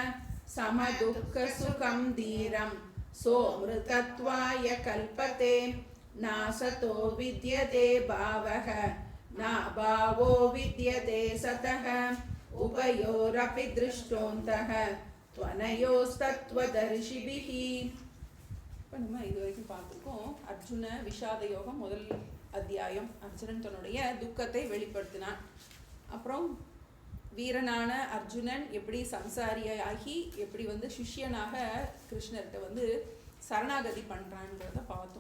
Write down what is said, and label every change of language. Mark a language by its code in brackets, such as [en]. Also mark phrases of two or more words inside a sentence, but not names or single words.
[sa] समदुःखसुखं धीरं सोऽमृतत्वाय कल्पते नासतो विद्यते भावः नाभावो विद्यते सतः उभयोरपि दृष्टोऽन्तः त्वनयोस्तत्त्वदर्शिभिः. [ta] இப்போ நம்ம இது வரைக்கும் பார்த்துருக்கோம் அர்ஜுன விஷாத யோகம் முதல் அத்தியாயம். அர்ஜுனன் தன்னுடைய துக்கத்தை வெளிப்படுத்தினான். அப்புறம் வீரனான அர்ஜுனன் எப்படி சம்சாரியாகி எப்படி சிஷ்யனாக கிருஷ்ணர்கிட்ட சரணாகதி பண்ணுறான்றத பார்த்தோம்.